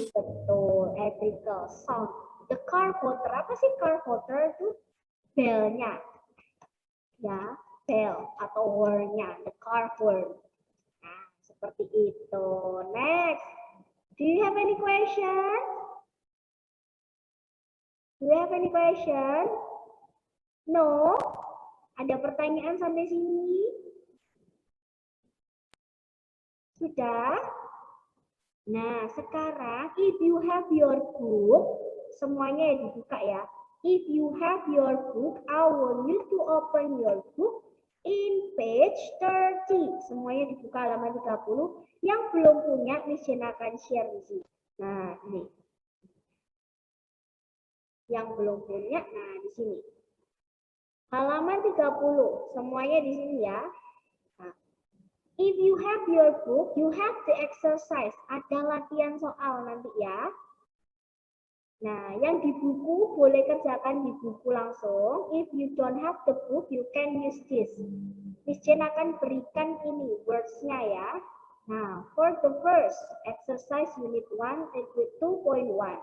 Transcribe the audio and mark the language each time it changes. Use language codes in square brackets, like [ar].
[en] Betul, electrical sound. The car motor, [id] apa sih [en] car motor itu? Bell-nya. [id] Ya, bell atau horn-nya, [en] the car horn. [id] Nah, seperti itu. [en] Next. Do you have any question? Do you have any question? No? [id] Ada pertanyaan sampai sini? Sudah? Nah, sekarang [en] if you have your book, [id] semuanya dibuka ya. [en] If you have your book, I want you to open your book in page 30. [id] Semuanya dibuka halaman 30. Yang belum punya, Miss Jen akan share di sini. Nah, ini. Yang belum punya, nah di sini. Halaman 30. Semuanya di sini ya. [en] Nah, if you have your book, you have the exercise. [id] Ada latihan soal nanti ya. Nah, yang di buku boleh kerjakan di buku langsung. [en] If you don't have the book, you can use this. [id] Miss Jen akan berikan ini words-nya ya. [en] Nah, for the first exercise unit 1 with 2.1.